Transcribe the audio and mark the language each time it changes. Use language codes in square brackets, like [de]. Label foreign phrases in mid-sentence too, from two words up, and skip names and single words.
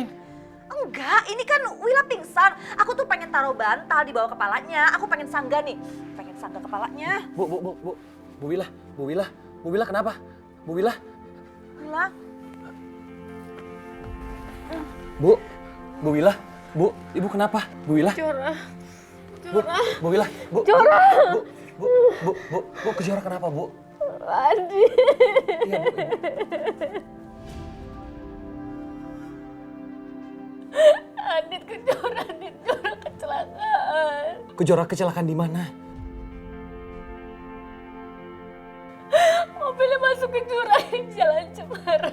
[id] Enggak, ini kan Willa pingsan. Aku tuh pengen taruh bantal di bawah kepalanya. Aku pengen sanggah nih. Pengen sanggah kepalanya. Bu Willa kenapa? Bu Willa? Willa? Bu Willa? Ibu kenapa? Bu Willa? Jora. Bu Willa? Jora. Bu, Kejora kenapa, Bu? Adi. Iya, Bu. Adit Kejora kecelakaan. Kejora kecelakaan di mana? Mobilnya masuk ke jurang di Jalan Cemara.